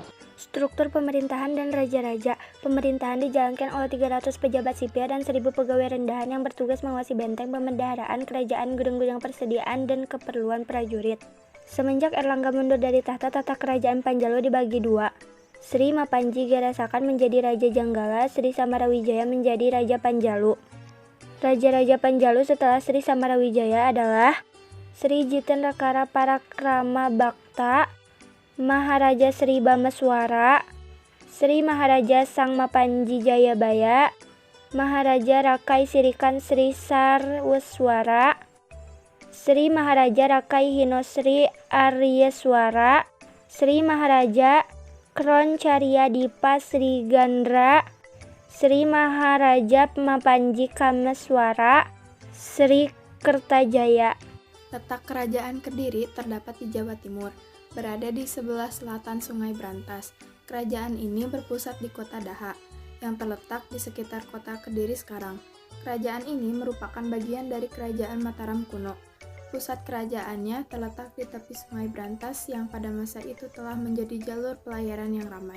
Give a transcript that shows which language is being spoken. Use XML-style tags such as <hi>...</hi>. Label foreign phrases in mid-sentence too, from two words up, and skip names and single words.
<id>Struktur pemerintahan dan raja-raja. Pemerintahan dijalankan oleh 300 pejabat sipil dan 1000 pegawai rendahan yang bertugas mengawasi benteng, pemendaharaan kerajaan, gudang-gudang persediaan, dan keperluan prajurit. Semenjak Airlangga mundur dari tahta, tata kerajaan Panjalu dibagi dua. Sri Mapanji Garasakan menjadi Raja Janggala, Sri Samarawijaya menjadi Raja Panjalu. Raja-raja Panjalu setelah Sri Samarawijaya adalah Sri Jitenrakara Parakrama Bhakta, Maharaja Sri Bameswara, Sri Maharaja Sang Mapanji Jayabaya, Maharaja Rakai Sirikan Sri Sarweswara, Sri Maharaja Rakai Hinosri Aryeswara, Sri Maharaja Kroncarya Dipa Sri Gandra, Sri Maharaja Mapanji Kameswara, Sri Kertajaya. Letak Kerajaan Kediri terdapat di Jawa Timur, berada di sebelah selatan Sungai Brantas. Kerajaan ini berpusat di kota Daha, yang terletak di sekitar kota Kediri sekarang. Kerajaan ini merupakan bagian dari Kerajaan Mataram kuno. Pusat kerajaannya terletak di tepi Sungai Brantas yang pada masa itu telah menjadi jalur pelayaran yang ramai.</id>